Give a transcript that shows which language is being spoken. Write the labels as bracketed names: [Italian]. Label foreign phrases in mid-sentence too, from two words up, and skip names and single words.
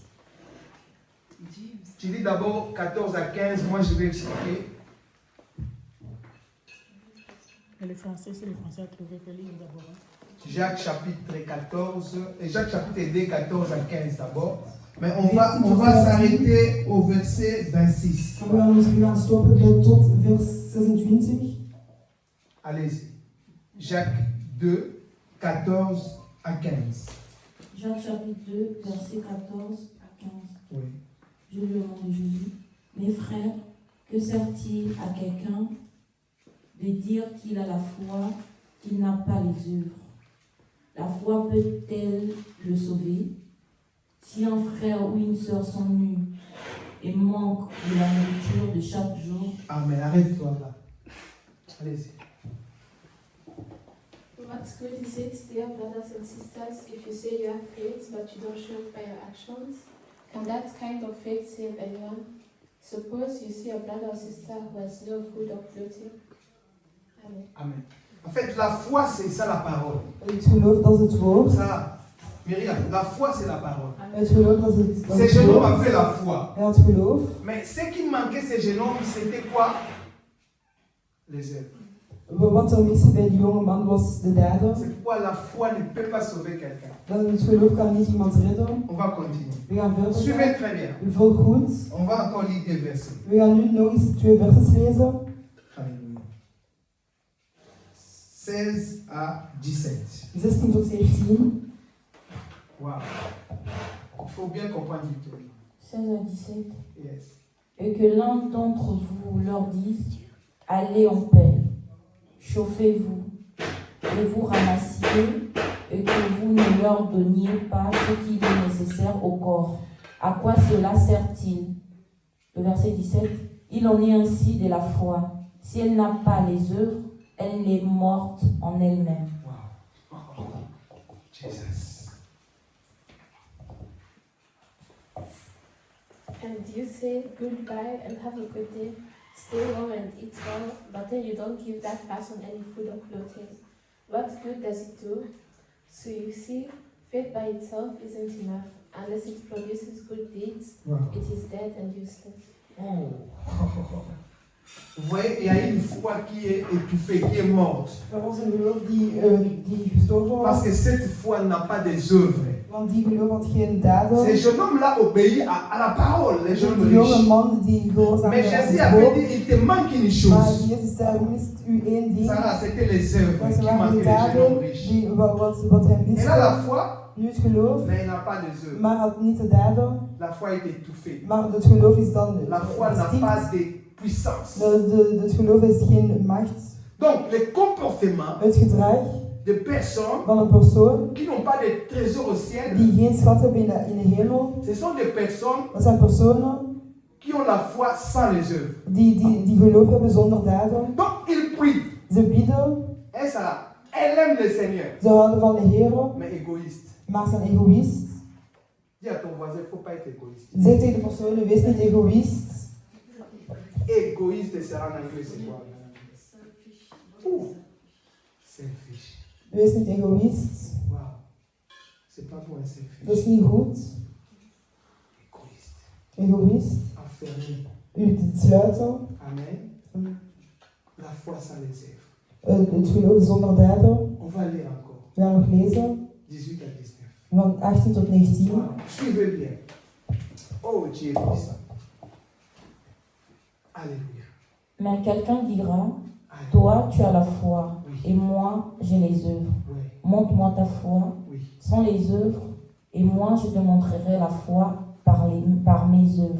[French] Tu lis d'abord 14 à 15, moi je vais expliquer. Et le français, c'est le français à trouver que lire d'abord. Jacques chapitre 14, et Jacques chapitre 2, 14 à 15 d'abord. Mais on va s'arrêter au verset 26. [Dutch] We gaan stoppen bij tot vers 26. [French] Allez-y. Jacques 2, 14 à 15. Jacques chapitre 2, verset 14 à 15. Oui. Je lui demande de Jésus. Mes frères, que sert-il à quelqu'un de dire qu'il a la foi, qu'il n'a pas les œuvres? La foi peut-elle le sauver? Si un frère ou une sœur sont nus et manquent de la nourriture de chaque jour, Amen. Arrête-toi là. Allez-y. [English] What's good is it, dear brothers and sisters, if you say you have faith but you don't show it by your actions? Can that kind of faith save anyone? Suppose you see a brother or sister who has no food or clothing, [French] Amen. En fait, la foi, c'est ça la parole. [Dutch] Het geloof, dat is het woord. [French] Ça, Myriam, la foi, c'est la parole. [Dutch] Het geloof, dat is het [French] Ces jeunes hommes [Dutch] woord. [French] avaient la foi. [Dutch] Hij had geloof. [French] Mais ce qui manquait, ces jeunes hommes, c'était quoi? Les œuvres. [Dutch] Wat er miste bij die jonge man was de daden. [French] C'est pourquoi la foi ne peut pas sauver quelqu'un. [Dutch] Dat het geloof kan niet iemand redden. [French] On va continuer. [Dutch] We gaan verder. [French] Suivez très bien. [Dutch] U volgt goed. [French] On va encore lire des versets. [Dutch] We gaan nu nog eens 2 versjes lezen. [French] Alléluia. 16 à 17. [Dutch] 16 tot 17. [French] Wow. Il faut bien comprendre Victorie. 16 à 17. [English] Yes. [French] Et que l'un d'entre vous leur dise, allez en paix, chauffez-vous, et vous ramassiez, et que vous ne leur donniez pas ce qui est nécessaire au corps. À quoi cela sert-il? Le verset 17. Il en est ainsi de la foi. Si elle n'a pas les œuvres, elle est morte en elle-même. [English] Wow. Oh, Jesus. And you say goodbye and have a good day, stay warm and eat well, but then you don't give that person any food or clothing. What good does it do? So you see, faith by itself isn't enough. Unless it produces good deeds, Wow. it is dead and useless. Oh. [French] Vous voyez, il y a une foi qui est étouffée, qui est morte. [Dutch] Er was een geloof die gestorven was. [French] Parce que cette foi n'a pas des œuvres. [Dutch] Want die geloof had geen daden. [French] Ces jeunes hommes-là obéissent à la parole, les jeunes [Dutch] Die jonge [French] riches. [Dutch] man die gehoorzaamde [French] Mais [Dutch] aan [French] Jésus [Dutch] het [French] avait [Dutch] woord. [French] dit, il te manque une [Dutch] Maar [French] chose. [Dutch] Jezus zei, er mist u één ding. [French] Ça, c'était les œuvres [Dutch] Dat [French] qui [Dutch] waren [French] manquaient [Dutch] die [French] les jeunes hommes [Dutch] daden [French] riches. [Dutch] die, wat hem [French] Il a la [Dutch] miste. [French] foi, [Dutch] Nu het geloof, [French] mais il n'a pas les œuvres. [Dutch] maar had niet de daden. [French] La foi est étouffée. [Dutch] Maar het geloof is dan [French] La foi n'a [Dutch] stikt. [French] pas de puissance. [Dutch] Het geloof is geen macht. [French] Donc, les comportements [Dutch] Het gedrag [French] de personnes [Dutch] van een persoon [French] qui n'ont pas de trésor au ciel, [Dutch] die geen schat hebben in de hemel, [French] ce sont des personnes [Dutch] dat zijn personen [French] qui ont la foi sans les œuvres. [Dutch] die geloof hebben zonder daden. [French] Donc, ils prient. [Dutch] Ze bidden, [French] Et ça, elle aime le Seigneur, [Dutch] ze houden van de Heer, [French] mais égoïste. [Dutch] maar zijn egoïst. [French] Dis à ton voisin, il ne faut pas être égoïste. [Dutch] Zeg tegen de persoon, wees niet egoïst. [French] Égoïste sera en anglais, c'est quoi? Ouh, [English] selfish. [Dutch] Wees niet egoïst. [French] Wow. C'est pas pour un selfish. [Dutch] Dat is niet goed. [French] Égoïste. [Dutch] Egoïst. [French] Enfermé. [Dutch] U te sluiten. [French] Amen. La foi sans les œuvres. [Dutch] Het geloof zonder daden. [French] On va lire encore. [Dutch] We gaan nog lezen. [French] 18 à 19. [Dutch] Van 18 tot 19. [French] Wow. Suivez bien. Oh, Dieu est puissant. Alléluia. Mais quelqu'un dira, Alléluia. toi tu as la foi, Oui. et moi j'ai les œuvres. Oui. Montre-moi ta foi Oui. sans les œuvres, et moi je te montrerai la foi par mes œuvres.